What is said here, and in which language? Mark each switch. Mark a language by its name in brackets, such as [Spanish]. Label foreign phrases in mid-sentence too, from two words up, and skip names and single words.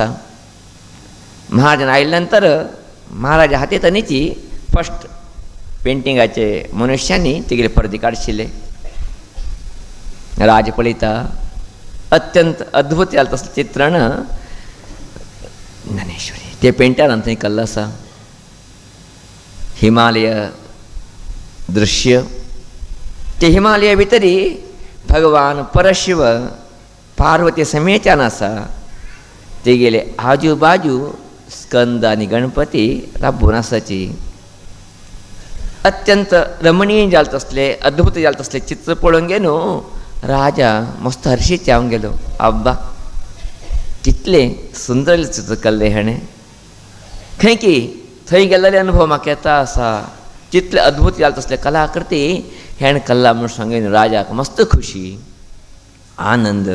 [Konkani] महाराजान आयले नंतर महाराजा हातींत आनीची फर्स्ट पेंटिंगाचे मनुश्यांनी तेगेले परदे काडशिल्ले. राज पळयता अत्यंत अद्भुत जालें तसलें चित्रण ज्ञानेश्वरी ते पेंटरान थंय केल्लें आसा. हिमालय दृश्य ते हिमालया भितरी भगवान परशिव पार्वती समेच्यान आसा तेगेले आजू बाजू स्कंद आनी गणपती राबून आसाची. अत्यंत रमणीय जालें तसलें अद्भुत जालें तसलें चित्र पळोवन गे न्हू राजा मस्त हर्शीत जावन गेलो. आब्बा कितलें सुंदर चित्र केल्लें हेणें खंय की थंय गेल्ले अनुभव म्हाका येता आसा जितले अद्भुत जालें तसले कलाकृती हेणें केला म्हूण सांगून राजाक मस्त खुशी आनंद.